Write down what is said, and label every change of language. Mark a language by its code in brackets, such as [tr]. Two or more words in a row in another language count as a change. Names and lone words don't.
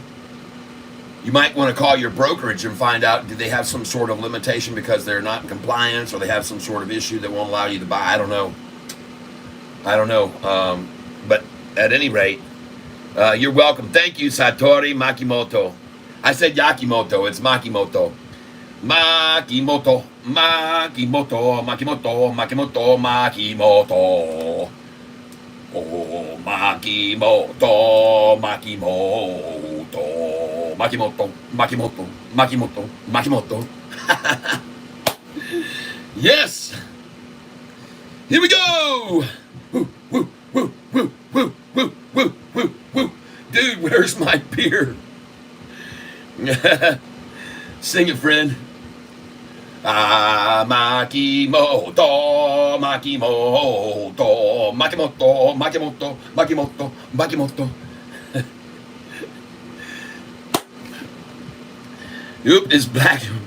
[en] You might want to call your brokerage and find out, do they have some sort of limitation because they're not in compliance, or they have some sort of issue that won't allow you to buy? I don't know. But at any rate, you're welcome. Thank you, Satori Makimoto. I said Yakimoto. It's Makimoto. Makimoto. Makimoto. Makimoto. Makimoto. Makimoto. Oh, Makimoto. Makimoto. Makimoto, Makimoto, Makimoto, Makimoto. Yes! Here we go! Woo, woo, woo, woo, woo, woo, woo, woo, woo. Dude, where's my beer? Sing it, friend. Makimoto, Makimoto, Makimoto, Makimoto, Makimoto, Makimoto. Oop, it's black.